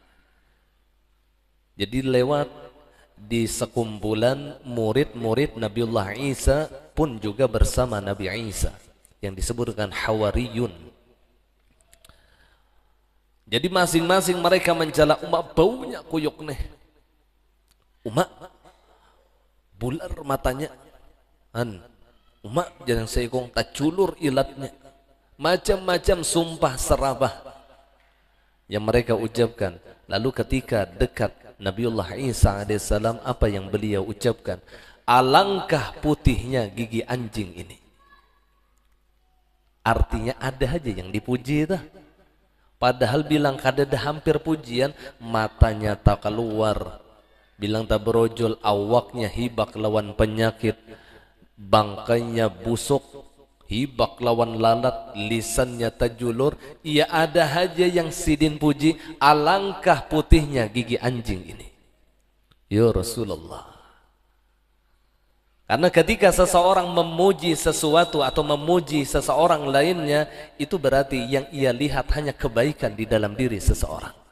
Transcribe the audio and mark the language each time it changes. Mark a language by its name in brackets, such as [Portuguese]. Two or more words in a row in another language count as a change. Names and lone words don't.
[Indonesian] Jadi lewat di sekumpulan murid-murid Nabiullah Isa pun juga bersama Nabi Isa yang disebutkan Hawariyun. Jadi masing-masing mereka mencela, [Banjar] umak baunya kuyuk nih, umak bular matanya, umak jangan seikong taculur ilatnya, macam-macam sumpah serapah yang mereka ucapkan. [Indonesian] Lalu ketika dekat Nabiullah Isa alaihissalam, apa yang beliau ucapkan? Alangkah putihnya gigi anjing ini. Artinya ada aja yang dipuji dah. [Banjar] Padahal bilang kadada hampir pujian, matanya tak keluar, bilang tak berojol, awaknya hibak lawan penyakit, bangkainya busuk, hibak lawan lalat, lisannya tajulur. Ia ada aja yang sidin puji, [Indonesian] alangkah putihnya gigi anjing ini. [Arabic] Ya Rasulullah, [Indonesian] Karena ketika seseorang memuji sesuatu atau memuji seseorang lainnya, itu berarti yang ia lihat hanya kebaikan di dalam diri seseorang.